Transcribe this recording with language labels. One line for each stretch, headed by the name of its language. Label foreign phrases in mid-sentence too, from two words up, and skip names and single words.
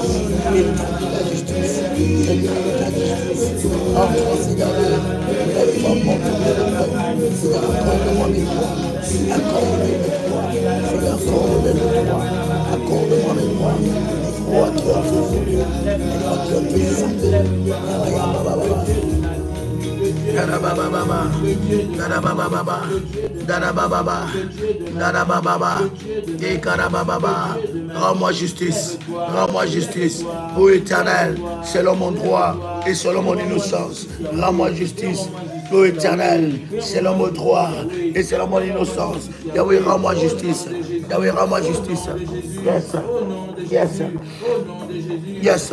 French: Établis la justice. Établis la justice. Entre Seigneur. Lève-toi mon Dieu. Seigneur, accorde-moi mes droits. Accorde-moi mes droits. Seigneur, accorde-moi mes droits. Accorde-moi mes droits. Droit qui ont été voulu. Droit qui ont été sapé. Darabababa, darabababa, darabababa, darabababa, et karabababa. Rends-moi justice, ô Éternel, selon mon droit et selon mon innocence. Rends-moi justice, ô Éternel, selon mon droit et selon mon innocence. Yahweh, rends-moi justice. Yahweh, rends-moi justice.
English: Yes, yes, yes.